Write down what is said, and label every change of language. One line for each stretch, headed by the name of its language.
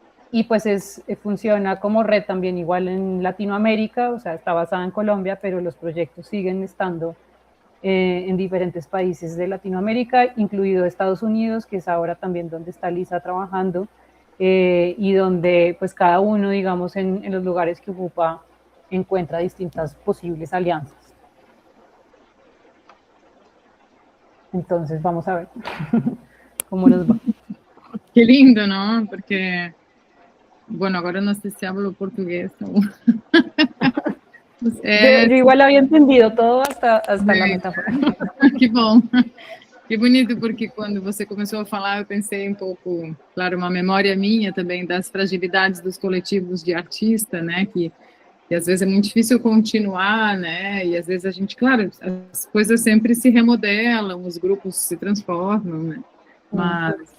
Spanish: Y pues funciona como red también igual en Latinoamérica, o sea, está basada en Colombia, pero los proyectos siguen estando en diferentes países de Latinoamérica, incluido Estados Unidos, que es ahora también donde está Lisa trabajando, y donde pues cada uno, digamos, en los lugares que ocupa, encuentra distintas posibles alianzas. Entonces vamos a ver cómo nos va. Qué lindo, ¿no?
Portuguese: Porque,
Spanish: bueno,
Portuguese: agora não sei se
Spanish: hablo
Portuguese: português.
Spanish: Yo igual había entendido todo hasta la metáfora.
Portuguese: Que bom. Que bonito, porque quando você começou a falar, eu pensei um pouco, claro, uma memória minha também das fragilidades dos coletivos de artista, né, que às vezes é muito difícil continuar, né, e às vezes a gente, claro, as coisas sempre se remodelam, os grupos se transformam, né, mas